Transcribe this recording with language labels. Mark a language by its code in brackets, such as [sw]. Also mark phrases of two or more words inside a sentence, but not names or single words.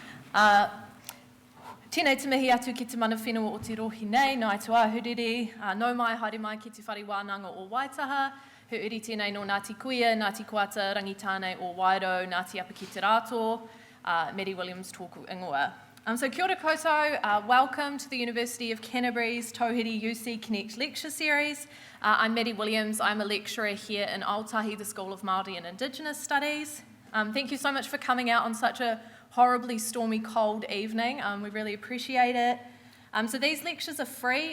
[mi] Tēnei te mihi atu ki te mana whenua o te rohi nei, nā i tua huriri, nau mai, haere mai ki te whare wānanga o Waitaha, he uri tēnei no Ngāti Kuia, Ngāti Kuata, Rangitānei o Wairau, Ngāti Apa ki te Rātō, Madi Williams tōku ingoa. So kia ora koutou, [en] welcome to the University of Canterbury's Tauhere UC Connect lecture series. I'm Madi Williams, I'm a lecturer here in Aotearoa, the School of Māori and Indigenous Studies. Thank you so much for coming out on such a horribly stormy, cold evening. We really appreciate it. So these lectures are free.